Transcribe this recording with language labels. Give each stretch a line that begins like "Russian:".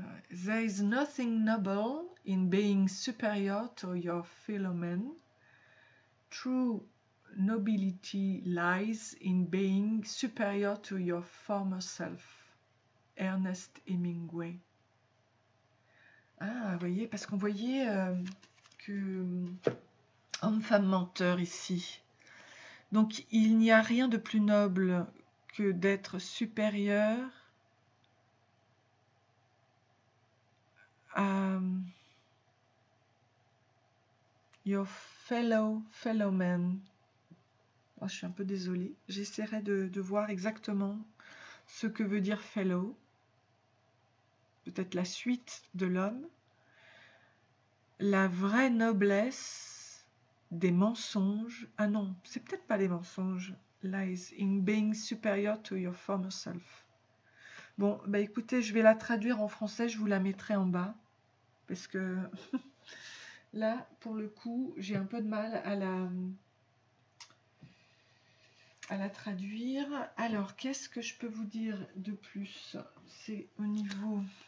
English: There is nothing noble in being superior to your fellow men. True nobility lies in being superior to your former self. Ernest Hemingway.
French: Ah, vous voyez, parce qu'on voyait que homme-femme menteur ici. Donc, il n'y a rien de plus noble que d'être supérieur à
English: your fellow men.
French: Oh, je suis un peu désolée. J'essaierai de voir exactement ce que veut dire fellow. Peut-être la suite de l'homme. La vraie noblesse des mensonges. Ah non, c'est peut-être pas les mensonges.
English: Lies in being superior to your former self.
French: Bon, bah écoutez, je vais la traduire en français, je vous la mettrai en bas. Parce que là, pour le coup, j'ai un peu de mal à la traduire. Alors, qu'est-ce que je peux vous dire de plus? C'est au niveau...